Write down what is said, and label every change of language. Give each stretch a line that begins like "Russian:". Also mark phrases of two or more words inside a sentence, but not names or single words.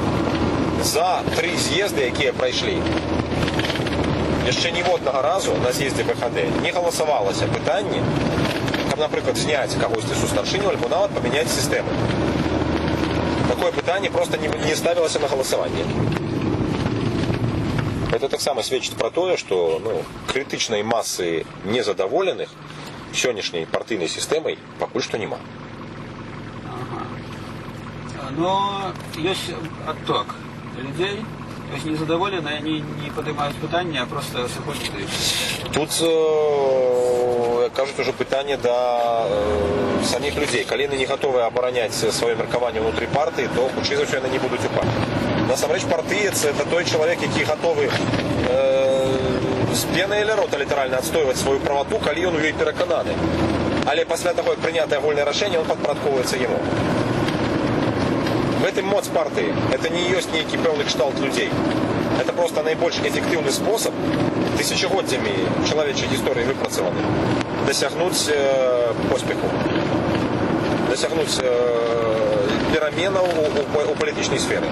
Belarusian: За 3 з'езды, якія прайшлі, яшчэ ніводнага разу на з'ездзе БХД не галасавалася пытанне, каб, напрыклад, зняць кагосьці са старшыню альбо нават памяняць сістэму. Такое пытанне проста не ставілася на галасаванне. Это таксама сведчыць пра тое, што крытычнай масы незадаволеных сённяшняй партыйнай сістэмай пакуль што няма. Ага.
Russian: Но есть отток людей, то есть незадоволенные, они не поднимают пытания, а просто сыходят и...
Belarusian: Тут кажуць ужо пытанне да саміх людзей. Калі яны не гатовы абараняць сваё меркаванне ўнутры партыі, то хутчэй за ўсё яны не будуць у партыі. Насамрэч партыец это той чалавек, які гатовы з пенай ля рота літаральна адстойваць сваю правату, калі ён у ёй перакананы. Але пасля таго, як прынятае агульнае рашэнне, он падпарадкоўваецца яму.
Russian: В этом
Belarusian: моц партыі. Это не ёсць нейкі пэўны кшталт людзей. Это просто найбольш эфектыўны спосаб, тысячагоддзямі чалавечай гісторыі выпрацаваны, дасягнуць поспеху, дасягнуць пераменаў у палітычнай сферы.